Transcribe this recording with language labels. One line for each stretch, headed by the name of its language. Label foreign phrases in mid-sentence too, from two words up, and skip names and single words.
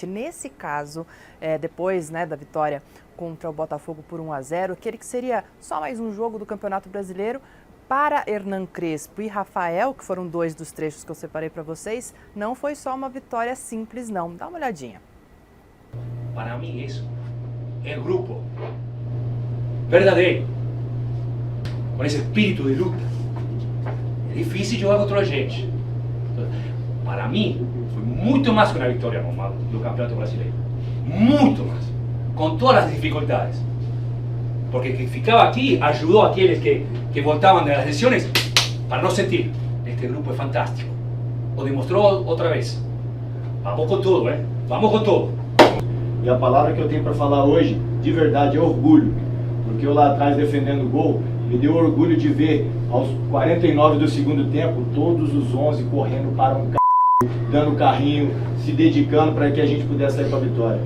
Portuguese: Nesse caso, depois, né, da vitória contra o Botafogo por 1-0, aquele que seria só mais um jogo do Campeonato Brasileiro, para Hernan Crespo e Rafael, que foram 2 dos trechos que eu separei para vocês, não foi só uma vitória simples, não. Dá uma olhadinha.
Spanish: Para mí eso es grupo verdadeiro, con ese espíritu de luta. Es difícil
Portuguese: jogar contra a gente.
Spanish: Para mí
Portuguese: foi muito
Spanish: más que una victoria normal do Campeonato Brasileiro. Muito más, con todas las dificultades. Porque quien ficaba aquí ayudó a aquellos que voltaban de las lesiones para no sentir. Este grupo es fantástico. Lo demostró otra vez. Vamos con todo, Vamos con todo.
Portuguese: E a palavra que eu tenho para falar hoje, de verdade, é orgulho. Porque eu lá atrás defendendo o gol, me deu orgulho de ver aos 49 do segundo tempo, todos os 11 correndo para um dando carrinho, se dedicando para que a gente pudesse sair com a vitória.